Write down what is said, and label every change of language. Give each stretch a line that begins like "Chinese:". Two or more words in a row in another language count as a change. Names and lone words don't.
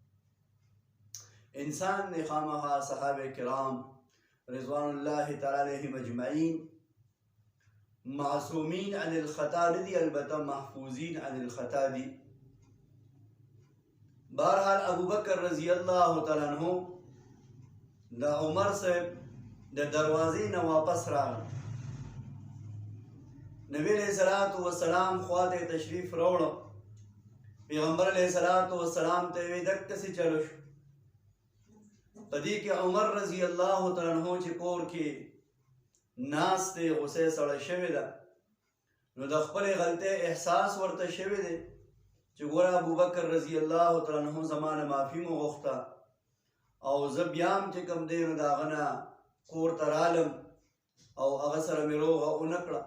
Pashto: انسان دی خامخا صحابه کرام
Arabic: رضوان الله تعالی علیهم اجمعین معصومین عن الخطا
Pashto: ندی، البته
Arabic: محفوظین عن الخطا
Pashto: دی. بہرحال ابو بکر
Arabic: رضی اللہ تعالیٰ عنہ
Pashto: دا عمر صاحب دا دروازی نه واپس راغل. نبی
Arabic: علیہ السلام
Pashto: خواته تشریف راوړ، پیغمبر
Arabic: علیہ السلام
Pashto: ته وی دکسې چلو شو. پدې کې عمر
Arabic: رضی اللہ تعالیٰ عنہ
Pashto: چې کور کې ناست دی، غصه سړه شوې ده، نو د خپلې غلطۍ احساس ورته شوی دی چې ګوره ابو بکر
Arabic: رضی الله تعالی عنہ
Pashto: زمانه معافي مو غوښته او زه بیا هم چې کوم دی نو د هغه نه کور ته رالم او هغه سره مې روغه ونه کړه.